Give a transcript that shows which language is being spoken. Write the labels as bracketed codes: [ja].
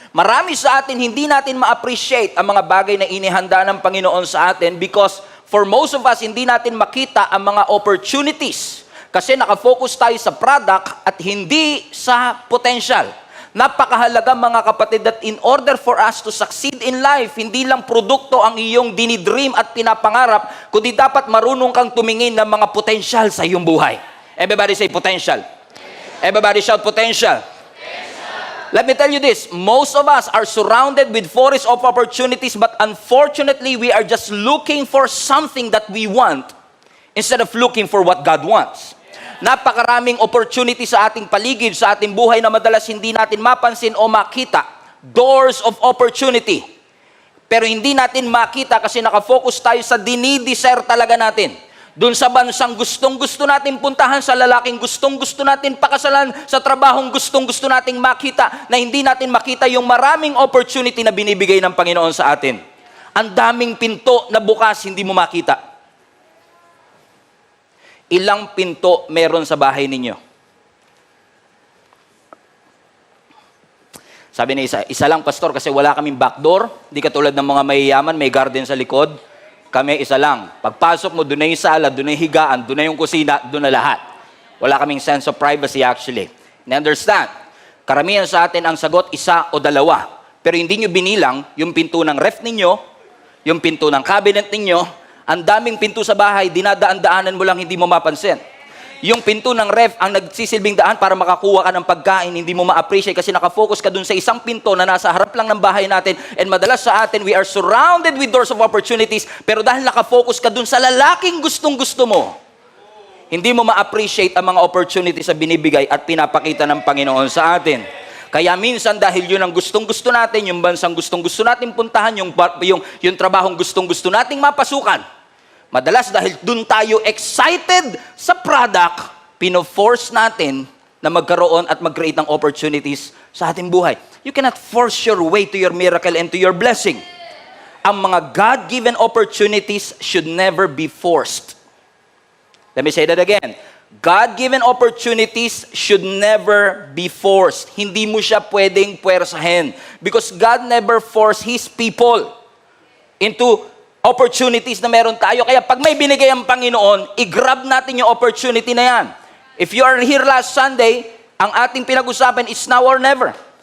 [tl] Marami sa atin, hindi natin ma-appreciate ang mga bagay na inihanda ng Panginoon sa atin [en] because for most of us, [tl] hindi natin makita ang mga opportunities kasi nakafocus tayo sa product at hindi sa potential. Napakahalaga mga kapatid [en] that in order for us to succeed in life, [tl] hindi lang produkto ang iyong dinidream at pinapangarap, kundi dapat marunong kang tumingin ng mga potential sa iyong buhay. [en] Everybody say potential. Everybody shout potential. Let me tell you this, most of us are surrounded with forest of opportunities, but unfortunately, we are just looking for something that we want instead of looking for what God wants. [tl] Napakaraming opportunity sa ating paligid, sa ating buhay na madalas hindi natin mapansin o makita. [en] Doors of opportunity. [tl] Pero hindi natin makita kasi nakafocus tayo sa dinidesire talaga natin. Doon sa bansang gustong-gusto natin puntahan, sa lalaking gustong-gusto natin pakasalan, sa trabahong gustong-gusto nating makita, na hindi natin makita yung maraming opportunity na binibigay ng Panginoon sa atin. Ang daming pinto na bukas, hindi mo makita. Ilang pinto meron sa bahay ninyo? Sabi ni isa lang pastor kasi wala kaming backdoor. Di katulad ng mga mayayaman, may garden sa likod. Kami isa lang. Pagpasok mo, doon na yung sala, doon na yung higaan, doon na yung kusina, doon na lahat. Wala kaming sense of privacy actually. And understand, karamihan sa atin ang sagot, isa o dalawa. Pero hindi nyo binilang yung pinto ng ref ninyo, yung pinto ng cabinet ninyo. Ang daming pinto sa bahay, dinadaan-daanan mo lang, hindi mo mapansin. Yung pinto ng ref ang nagsisilbing daan para makakuha ka ng pagkain, hindi mo ma-appreciate kasi nakafocus ka dun sa isang pinto na nasa harap lang ng bahay natin. And madalas sa atin, [en] we are surrounded with doors of opportunities, [tl] pero dahil nakafocus ka dun sa lalaking gustong-gusto mo, hindi mo ma-appreciate ang mga opportunities na binibigay at pinapakita ng Panginoon sa atin. Kaya minsan dahil yun ang gustong-gusto natin, yung bansang gustong-gusto natin puntahan, yung trabahong gustong-gusto nating mapasukan, madalas dahil dun tayo excited sa product, pino-force natin na magkaroon at mag-create ng opportunities sa ating buhay. [en] You cannot force your way to your miracle and to your blessing. Ang mga God-given opportunities should never be forced. Let me say that again. God-given opportunities should never be forced. [tl] Hindi mo siya pwedeng puwersahin. [en] Because God never forced His people into opportunities [tl] na meron tayo. Kaya pag may binigay ang Panginoon, i-grab natin yung opportunity na yan. [en] If you are here last Sunday, [tl] ang ating pinag-usapan is [en] now or never.